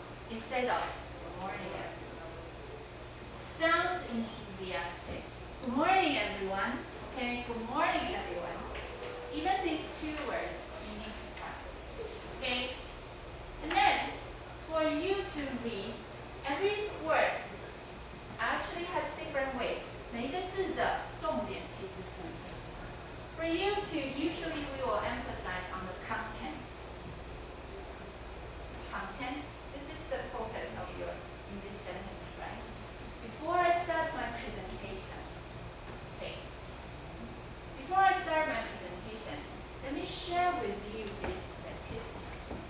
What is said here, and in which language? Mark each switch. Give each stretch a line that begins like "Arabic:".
English: Instead of good morning everyone. Sounds enthusiastic. Good morning everyone. Okay, good morning everyone. Even these two words you need to practice. Okay? And then for you to read, every word actually has different weight.
Chinese: 每一个字的重点其实不一样。
English: For you to, usually we will emphasize on the content. Content, this is the focus of yours in this sentence, right? Before I start my presentation, okay. Before I start my presentation, let me share with you these statistics.